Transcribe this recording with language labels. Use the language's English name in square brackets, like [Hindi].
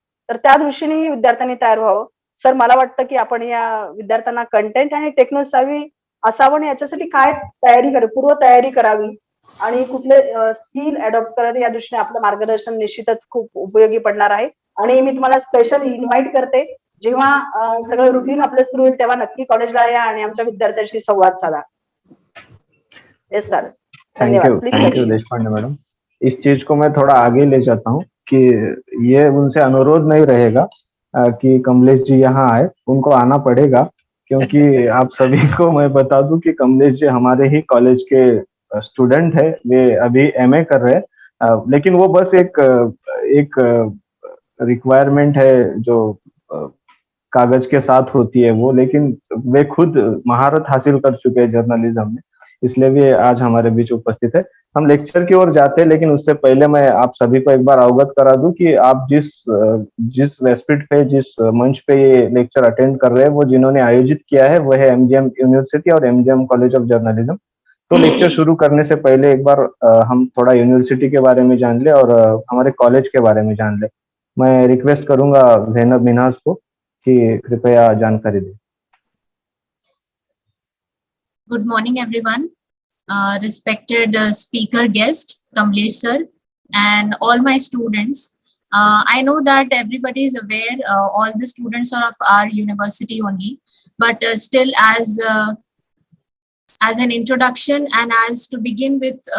[Marathi] तर त्या दृष्टीने विद्यार्थ्यांनी तयार व्हावं. सर मला वाटतं की आपण या विद्यार्थ्यांना कंटेंट आणि टेक्नॉलॉजी असावं आणि याच्यासाठी काय पूर्व तयारी करावी आणि कुठले स्किल अडॉप्ट करावे या दृष्टीने आपलं मार्गदर्शन निश्चितच खूप उपयोगी पडणार आहे. आणि मी तुम्हाला स्पेशल इन्व्हाइट करते, जेव्हा सगळं रुटीन आपलं सुरू होईल तेव्हा नक्की कॉलेजला या आणि आमच्या विद्यार्थ्यांशी संवाद साधा. [English] Yes sir, धन्यवाद. Please thank you continue. [Hindi] Deshpande madam. इस चीज को मैं थोड़ा आगे ले जाता हूँ कि ये उनसे अनुरोध नहीं रहेगा कि कमलेश जी यहाँ आए, उनको आना पड़ेगा, क्योंकि आप सभी को मैं बता दूं कि कमलेश जी हमारे ही कॉलेज के स्टूडेंट है। वे अभी एमए कर रहे हैं, लेकिन वो बस एक रिक्वायरमेंट है जो कागज के साथ होती है वो, लेकिन वे खुद महारत हासिल कर चुके हैं जर्नलिज्म में, इसलिए वे आज हमारे बीच उपस्थित है। हम लेक्चर की ओर जाते हैं, लेकिन उससे पहले मैं आप सभी को एक बार अवगत करा दूं कि आप जिस वेबसाइट पे, जिस मंच पे ये लेक्चर अटेंड कर रहे हैं, वो जिन्होंने आयोजित किया है वो है एमजीएम यूनिवर्सिटी और एमजीएम कॉलेज ऑफ जर्नलिज्म। तो लेक्चर शुरू करने से पहले एक बार हम थोड़ा यूनिवर्सिटी के बारे में जान ले और हमारे कॉलेज के बारे में जान ले। मैं रिक्वेस्ट करूंगा ज़ैनब मिन्हाज को कि कृपया जानकारी दें। [English] Good morning, everyone. Respected speaker guest, Kamlesh sir, and all my students. I know that everybody is aware, all the students are of our university only, but still as an introduction and as to begin with